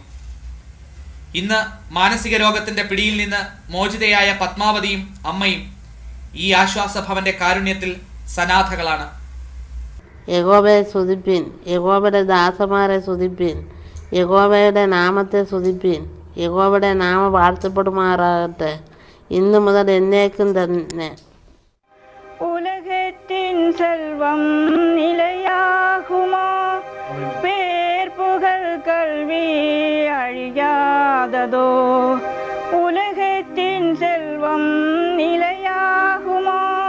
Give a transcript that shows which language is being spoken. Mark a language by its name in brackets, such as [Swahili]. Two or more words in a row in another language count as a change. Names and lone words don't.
[Malayalam] ഇന്ന് മാനസിക രോഗത്തിന്റെ പിടിയിൽ നിന്ന് മോചിതയായ പത്മാവതിയും അമ്മയും ഈ ആശ്വാസ ഭവന്റെ കാരുണ്യത്തിൽ സനാഥകളാണ്. യഹോവയെ സ്തുതിപ്പിൻ, യഹോവയുടെ ദാസന്മാരെ സ്തുതിപ്പിൻ, യഹോവയുടെ നാമത്തെ സ്തുതിപ്പിൻ. യഹോവയുടെ നാമം വാഴ്ത്തപ്പെടുമാറാകട്ടെ, ഇന്നു മുതൽ എന്നേക്കും തന്നെ. [Tamil] உலகத்தின் செல்வம் நிலையாகுமா? பேர் புகழ் கல்வி அழியாததோ? உலகத்தின் செல்வம் நிலையாகுமா?